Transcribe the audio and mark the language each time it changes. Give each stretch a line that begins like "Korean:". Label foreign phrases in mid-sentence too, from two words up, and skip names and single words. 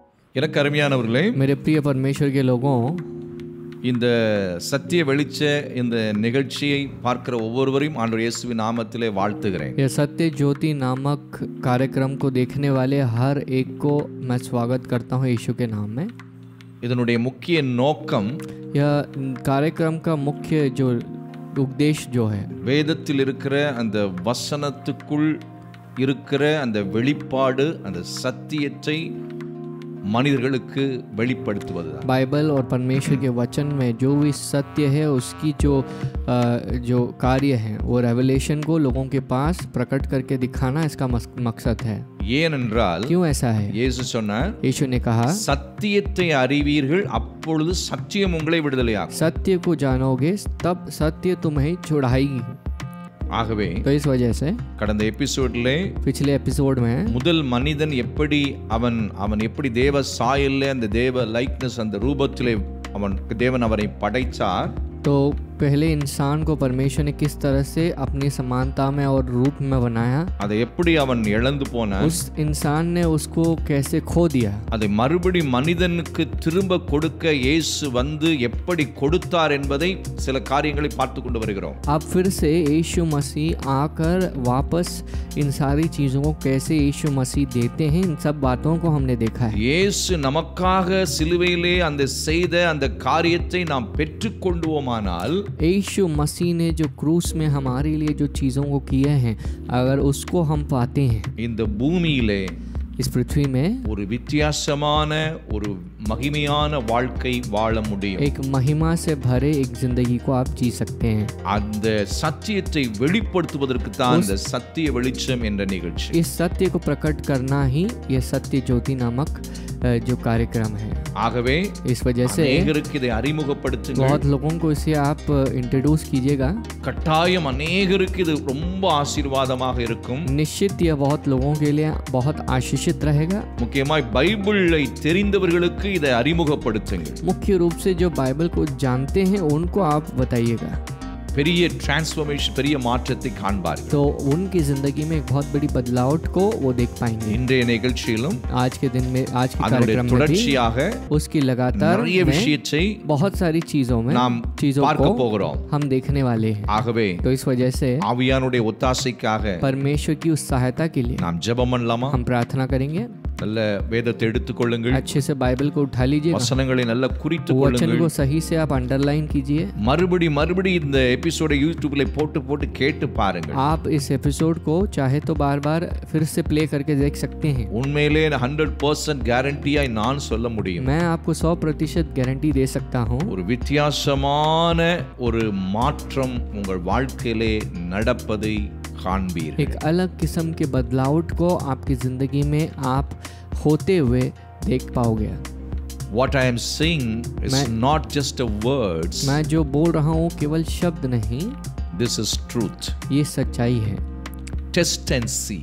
Tamil: எனக்கு அருமையானவர்களே,
Hindi: मेरे प्रिय परमेश्वर के लोगों,
Tamil: இந்த சத்திய வெளிச்ச இந்த நிகழ்ச்சியை பார்க்கிற ஒவ்வொருவரையும் ஆண்டவர் இயேசுவின் நாமத்திலே வாழ்த்துகிறேன்.
Hindi: यह सत्य ज्योति नामक कार्यक्रम को देखने वाले हर एक को मैं स्वागत करता हूँ यीशु के नाम में।
Tamil: இதனுடைய முக்கிய நோக்கம்
Hindi: यह कार्यक्रम का मुख्य जो उद्देश्य जो है,
Tamil: வேதத்தில் இருக்கிற அந்த வசனத்துக்குள் இருக்கிற அந்த வெளிப்பாடு, அந்த சத்தியத்தை மனிதர்களுக்கு வெளிப்படுத்துவதுதான்.
Hindi: बाइबल और परमेश्वर के वचन में जो भी सत्य है उसकी जो कार्य है वो रेवलेशन को लोगों के पास प्रकट करके दिखाना इसका मकसद है।
Tamil: ஏனென்றால்
Hindi: क्यों ऐसा है?
Tamil: இயேசு சொன்னார்,
Hindi: यीशु ने कहा,
Tamil: சத்தியத்தை அறிவீர்கள், அப்பொழுது சத்தியம் உங்களை விடுதலையாக்கும்.
Hindi: सत्य को जानोगे तब सत्य तुम्हें छुड़ाएगी।
Tamil: ஆகவே
Hindi: तो इस वजह से
Tamil: கடந்த எபிசோட்ல
Hindi: पिछले एपिसोड में
Tamil: முதல் மனிதன் எப்படி அவன் எப்படி தேவ சாயல்ல அந்த தேவ லைக்னஸ் அந்த ரூபத்திலே தேவன் அவரை படைத்தார்.
Hindi: तो पहले इंसान को परमेश्वर ने किस तरह से अपनी समानता में और रूप में बनाया,
Tamil: அதை எப்படி அவன் இழந்து போனான்,
Hindi: उस इंसान ने उसको कैसे खो दिया,
Tamil: அதை மறுபடி மனிதனுக்கு திரும்ப கொடுக்க இயேசு வந்து எப்படி கொடுத்தார் என்பதை சில காரியங்களை பார்த்து கொண்டு வருகிறோம்.
Hindi: अब फिर से यीशु मसीह आकर वापस इन सारी चीज़ों को कैसे यीशु मसीह देते हैं, इन सब बातों को हमने देखा है।
Tamil: இயேசு நமக்காக சிலுவையிலே அந்த செய்த அந்த காரியத்தை நாம் பெற்றுக்கொண்டுவோமானால்,
Hindi: यीशु मसीह ने जो क्रूस में हमारे लिए जो चीज़ों को किए हैं, अगर उसको हम पाते हैं
Tamil: இந்த பூமியிலே
Hindi: इस पृथ्वी में
Tamil: ஒரு வித்தியாசமான ஒரு மகிமையான வாழ்க்கை வாழ முடியும்.
Hindi: एक महिमा से भरे एक जिंदगी को आप जी सकते हैं।
Tamil: அந்த சத்தியத்தை வெளிப்படுத்துவதற்கு தான் இந்த சத்திய வெளிச்சம் என்ற நிகழ்ச்சி.
Hindi: इस सत्य को प्रकट करना ही यह सत्य ज्योति नामक जो कार्यक्रम है।
Tamil: ஆகவே
Hindi: इस वजह से
Tamil: அநேகருக்கு இதை அறிமுகப்படுத்துங்கள்.
Hindi: बहुत लोगों को इसे आप इंट्रोड्यूस कीजिएगा।
Tamil: கட்டாயம் அநேகருக்கு இது ரொம்ப ஆசீர்வாதமாக இருக்கும்.
Hindi: निश्चित यह बहुत लोगों के लिए बहुत आशीषित रहेगा।
Tamil: முக்கியமாய் பைபிளை தெரிந்தவர்களுக்கு இதை அறிமுகப்படுத்துங்கள்.
Hindi: मुख्य रूप से जो बाइबल को जानते हैं उनको आप बताइएगा,
Tamil: பெரிய டிரான்ஸ்ஃபர்மேஷன், பெரிய மாற்றத்தை காண்பார்கள்.
Hindi: तो उनकी जिंदगी में एक बहुत बड़ी बदलाव को वो देख पाएंगे।
Tamil: இன்றைய நிகழ்ச்சியிலும்
Hindi: आज के दिन में, आज के
Tamil: அதனுடைய
Hindi: कार्यक्रम में भी
Tamil: தொடர்ச்சியாக
Hindi: उसकी लगातार
Tamil: நிறைய
Hindi: में
Tamil: விஷயத்தை
Hindi: बहुत सारी चीजों में
Tamil: நாம்
Hindi: चीजों
Tamil: பார்க்க
Hindi: को
Tamil: போகிறோம்.
Hindi: हम देखने वाले हैं।
Tamil: ஆகவே
Hindi: तो इस वजह से
Tamil: ஆவியானுடைய ஒத்தாசைக்காக
Hindi: परमेश्वर की उस सहायता के लिए
Tamil: நாம் ஜெபம் பண்ணலாமா?
Hindi: हम प्रार्थना करेंगे।
Tamil: நல்ல வேதத்தை எடுத்துக்கொள்ளுங்கள்,
Hindi: अच्छे से बाइबल को उठा लीजिए,
Tamil: வசனங்களை நல்ல குறித்து
Hindi: वचन
Tamil: கொள்ளுங்கள்.
Hindi: को सही से आप अंडरलाइन कीजिए।
Tamil: மறுபடி இந்த எபிசோடை யூடியூப்ல போட்டு கேட்டு பாருங்கள்.
Hindi: आप इस एपिसोड को चाहे तो बार बार फिर से प्ले करके देख सकते हैं।
Tamil: உண்மையிலே 100% கேரண்டியா நான் சொல்ல முடியும்,
Hindi: मैं आपको 100% गारंटी दे सकता हूँ,
Tamil: ஒரு வித்தியாசமான ஒரு மாற்றம் உங்கள் வாழ்க்கையிலே நடப்பதை காண்பீர்கள்.
Hindi: एक अलग किस्म के बदलाव को आपकी जिंदगी में आप होते हुए देख पाओगे।
English: What I am saying is not just a words,
Hindi: मैं जो बोल रहा हूँ केवल शब्द नहीं,
English: this is truth.
Hindi: ये सच्चाई है।
English: Test and see.